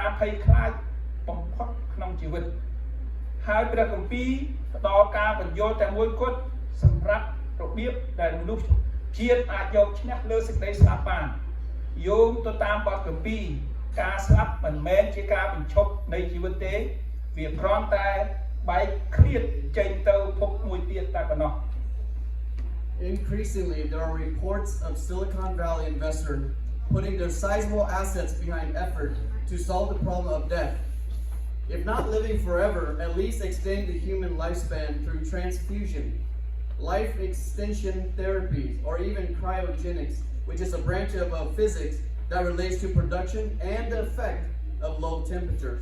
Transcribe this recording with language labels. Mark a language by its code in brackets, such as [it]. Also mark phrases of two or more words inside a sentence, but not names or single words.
[km] ភ័យខ្លាចបំផុតក្នុងជីវិតហើយព្រះគម្ពីរផ្ដល់ការបញ្យល់តែមួយគត់សម្រាប់របៀបដែលមនុស្សជាតិអាចយកឈ្នះលើសេចក្តីស្លាប់បានយោងទៅតាមបទគម្ពីរការស្លាប់មិនមែនជាការបញ្ឈប់នៃជីវិតទេវាគ្រាន់តែបែកឃ្លាតចេញទៅភពមួយទៀតតែប៉ុណ្ណោះ [en] Increasingly, there are reports of Silicon Valley investors putting their sizable assets behind effort to solve the problem of death. If not living forever, at least extend the human lifespan through transfusion, life extension therapies, or even cryogenics, which is a branch of physics that relates to production and the effect of low temperatures.